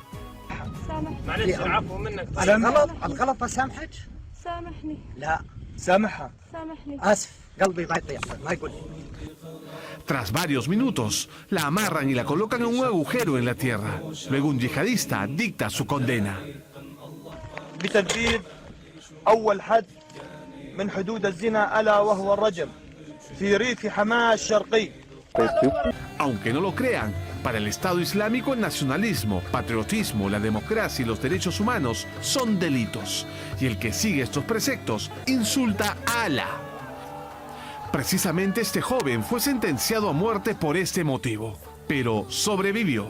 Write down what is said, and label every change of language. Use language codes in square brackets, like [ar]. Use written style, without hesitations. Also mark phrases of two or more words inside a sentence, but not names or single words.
[es] Tras varios minutos, la amarran y la colocan en un agujero en la tierra. Luego un yihadista dicta su condena. [ar] بتنفيذ أول حد من حدود الزنا ألا وهو الرجم في ريف حماة الشرقي. [es] Aunque no lo crean, para el Estado Islámico el nacionalismo, patriotismo, la democracia y los derechos humanos son delitos. Y el que sigue estos preceptos insulta a Alá. Precisamente este joven fue sentenciado a muerte por este motivo, pero sobrevivió.